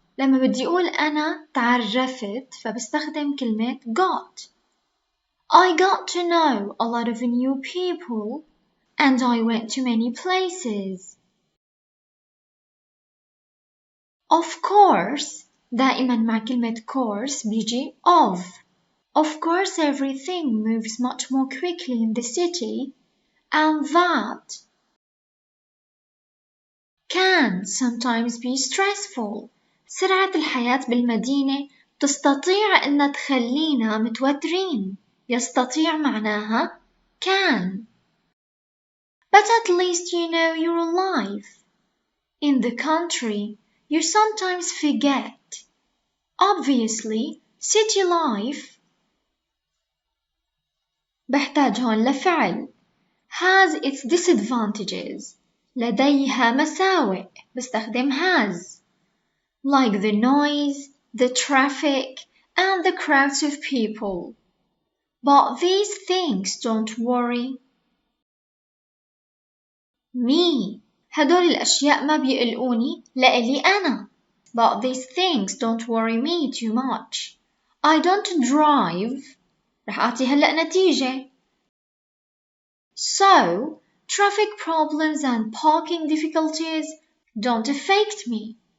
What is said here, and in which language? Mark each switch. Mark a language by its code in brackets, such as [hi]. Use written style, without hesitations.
[ar] لما بدي أقول أنا تعرفت فبستخدم كلمة got. [en] I got to know a lot of new people and I went to many places. Of course [ar] دائما مع كلمة course بيجي of. [en] Of course everything moves much more quickly in the city and that can sometimes be stressful. [ar] سرعة الحياة بالمدينة تستطيع أن تخلينا متوترين. يستطيع معناها can. [en] But at least you know your life. In the country, you sometimes forget. Obviously, city life [ar] بحتاج هون لفعل [en] has its disadvantages. [ar] لديها مساوئ. بستخدم has. [en] Like the noise, the traffic, and the crowds of people. But these things don't worry me. [ar] هدول الأشياء ما بيقلقوني لإلي أنا. [en] But these things don't worry me too much. I don't drive. [ar] رح أعطي هلأ نتيجة. [en] So, traffic problems and parking difficulties don't affect me.